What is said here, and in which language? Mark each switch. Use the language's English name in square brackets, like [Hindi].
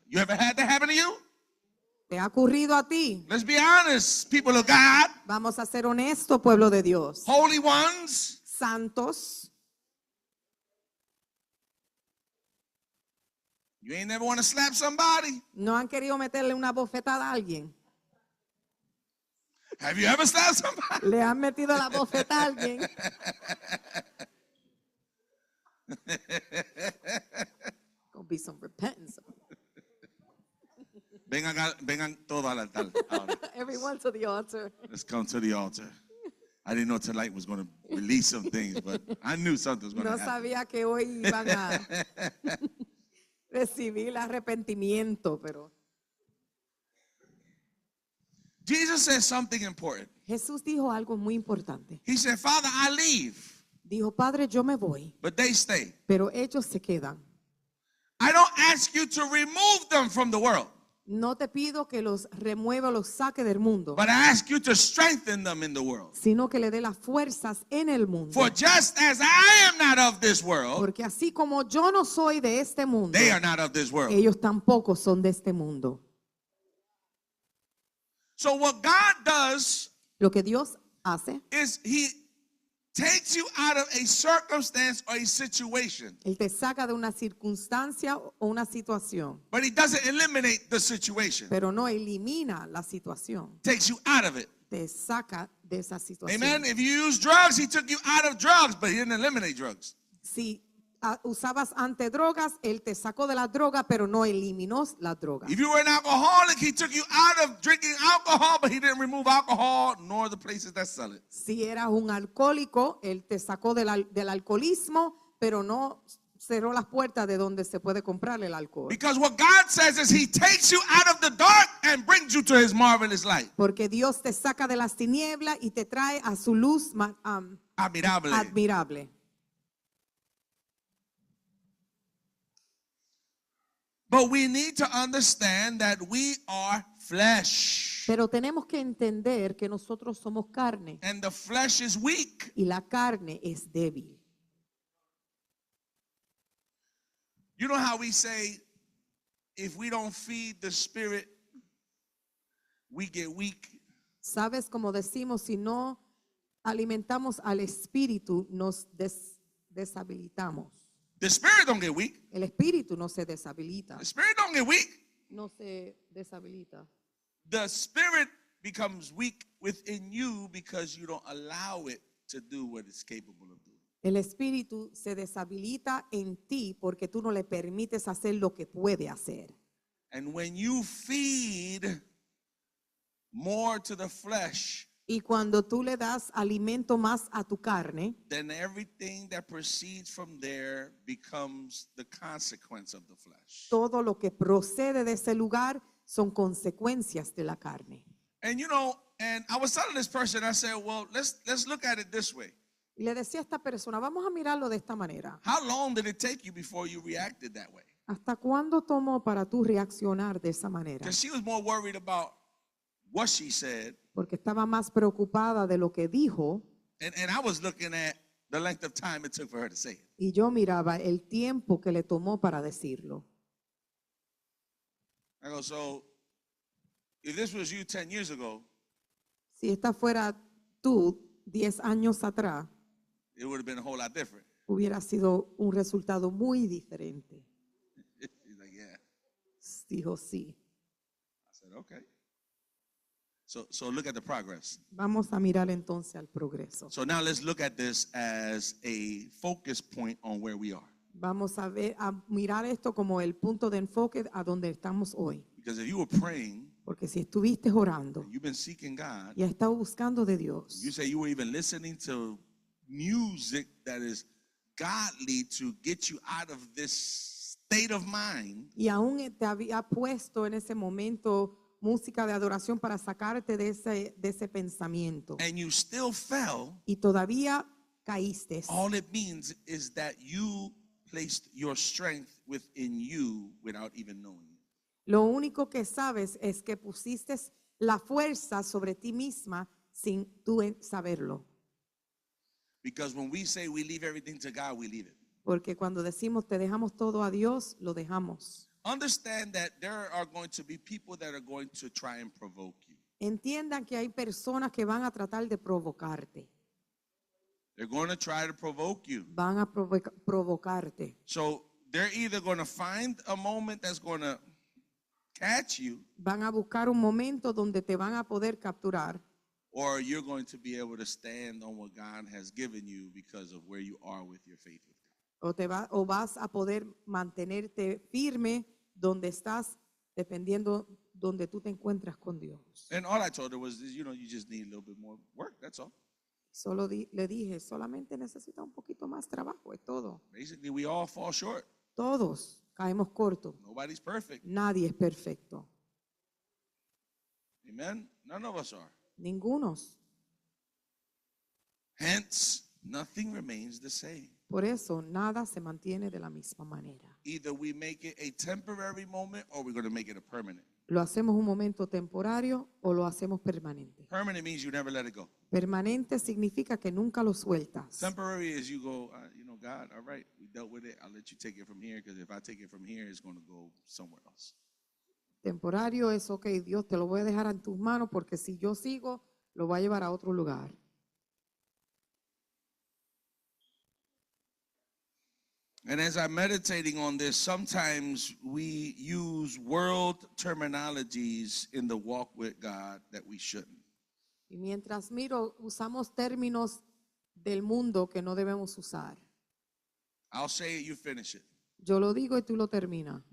[English] You ever had that happen to you? [Spanish] ¿Te ha ocurrido a ti? [English] Let's be honest, people of God, [Spanish] Vamos a ser honestos, pueblo de Dios. [English] holy ones. [Spanish] Santos, [English] You ain't never want to slap somebody. [Spanish] ¿no han querido meterle una bofetada a alguien? [English] Have you ever slapped somebody? [Spanish] ¿Le han metido la bofetada a alguien? [English] Gonna be some repentance. [Spanish] Vengan todos al altar. Ahora. [English] Everyone to the altar. Let's come to the altar. I didn't know tonight was going to release some things, but I knew something was going [Spanish] No [English] to happen. [Spanish] sabía que hoy iban a recibir el arrepentimiento, pero [English] Jesus said something important. [Spanish] Jesús dijo algo muy importante. [English] He said, Father, I leave, [Spanish] Dijo, Padre, yo me voy, [English] but they stay. [Spanish] pero ellos se quedan. [English] I don't ask you to remove them from the world, [Spanish] No te pido que los remueva, los saque del mundo, [English] but I ask you to strengthen them in the world. [Spanish] sino que le dé las fuerzas en el mundo. [English] For just as I am not of this world, [Spanish] Porque así como yo no soy de este mundo, [English] they are not of this world. [Spanish] ellos tampoco son de este mundo. [English] So what God does [Spanish] Lo que Dios hace, [English] is he takes you out of a circumstance or a situation, [Spanish] Él te saca de una circunstancia o una situación, [English] but he doesn't eliminate the situation. [Spanish] pero no elimina la situación. [English] Takes you out of it. [Spanish] Te saca de esa situación. [English] Amen. If you use drugs, he took you out of drugs, but he didn't eliminate drugs. [Spanish] Si usabas antidrogas, Él te sacó de la droga, pero no eliminó la droga. [English] If you were an alcoholic, he took you out of drinking alcohol, but he didn't remove alcohol nor the places that sell it. [Spanish] Si eras un alcohólico, Él te sacó del alcoholismo, pero no cerró las puertas de donde se puede comprar el alcohol. [English] Because what God says is he takes you out of the dark and brings you to his marvelous light. [Spanish] Porque Dios te saca de las tinieblas y te trae a su luz [English] Admirable. [Spanish] admirable. [English] But we need to understand that we are flesh. [Spanish] Pero tenemos que entender que nosotros somos carne [English] And the flesh is weak. [Spanish] y la carne es débil. [English] You know how we say, if we don't feed the spirit, we get weak. [Spanish] ¿Sabes? Como decimos, si no alimentamos al espíritu, nos deshabilitamos. [English] The spirit don't get weak. [Spanish] El espíritu no se deshabilita. [English] The spirit don't get weak. [Spanish] No se deshabilita. [English] The spirit becomes weak within you because you don't allow it to do what it's capable of doing. [Spanish] El espíritu se deshabilita en ti porque tú no le permites hacer lo que puede hacer. [English] And when you feed more to the flesh, [Spanish] Y cuando tú le das alimento más a tu carne, [English] then everything that proceeds from there becomes the consequence of the flesh. [Spanish] todo lo que procede de ese lugar son consecuencias de la carne. [English] And you know, and I was telling this person, I said, well, let's look at it this way. [Spanish] Y le decía a esta persona, vamos a mirarlo de esta manera. [English] How long did it take you before you reacted that way? [Spanish] ¿Hasta cuándo tomó para tú reaccionar de esa manera? [English] Because she was more worried about what she said, [Spanish] Porque estaba más preocupada de lo que dijo [English] and I was looking at the length of time it took for her to say it. [Spanish] y yo miraba el tiempo que le tomó para decirlo. [English] I go, so if this was you 10 years ago, [Spanish] Si esta fuera tú 10 años atrás, [English] it would have been a whole lot different. [Spanish] hubiera sido un resultado muy diferente. [English] She's like, yeah. [Spanish] Dijo sí. [English] I said, okay. So look at the progress. [Spanish] Vamos a mirar entonces al progreso. [English] So now let's look at this as a focus point on where we are. [Spanish] Vamos a mirar esto como el punto de enfoque a donde estamos hoy. [English] Because if you were praying, [Spanish] Porque si estuviste orando [English] and you've been seeking God, [Spanish] y has estado buscando de Dios, [English] you say you were even listening to music that is godly to get you out of this state of mind, [Spanish] y aún te había puesto en ese momento música de adoración para sacarte de ese pensamiento, [English] and you still fell, [Spanish] y todavía caíste, [English] all it means is that you placed your strength within you without even knowing it. [Spanish] lo único que sabes es que pusiste la fuerza sobre ti misma sin tú saberlo. [English] Because when we say we leave everything to God, we leave it. [Spanish] Porque cuando decimos te dejamos todo a Dios, lo dejamos. [English] Understand that there are going to be people that are going to try and provoke you. [Spanish] Entiendan que hay personas que van a tratar de provocarte. [English] They're going to try to provoke you. [Spanish] Van a provocarte. [English] So they're either going to find a moment that's going to catch you, [Spanish] Van a buscar un momento donde te van a poder capturar, [English] or you're going to be able to stand on what God has given you because of where you are with your faith with God. [Spanish] o vas a poder mantenerte firme donde estás, dependiendo donde tú te encuentras con Dios. [English] And all I told her was, you know, you just need a little bit more work, that's all. [Spanish] Solo le dije, solamente necesita un poquito más trabajo, es todo. [English] Basically, we all fall short. [Spanish] Todos caemos cortos. [English] Nobody's perfect. [Spanish] Nadie es perfecto. [English] Amen? None of us are. [Spanish] Ningunos. [English] Hence, nothing remains the same. [Spanish] Por eso nada se mantiene de la misma manera. [English] Either we make it a temporary moment or we're going to make it a permanent. [Spanish] Lo hacemos un momento temporario o lo hacemos permanente. [English] Permanent means you never let it go. [Spanish] Permanente significa que nunca lo sueltas. [English] Temporary is you go, you know, God, all right, we dealt with it. I'll let you take it from here because if I take it from here, it's going to go somewhere else. [Spanish] Temporario es, ok, Dios, te lo voy a dejar en tus manos porque si yo sigo, lo voy a llevar a otro lugar. [English] And as I'm meditating on this, sometimes we use world terminologies in the walk with God that we shouldn't. [Spanish] Y mientras miro, usamos términos del mundo que no debemos usar. [English] I'll say it, you finish it. [Spanish] Yo lo digo y tú lo terminas.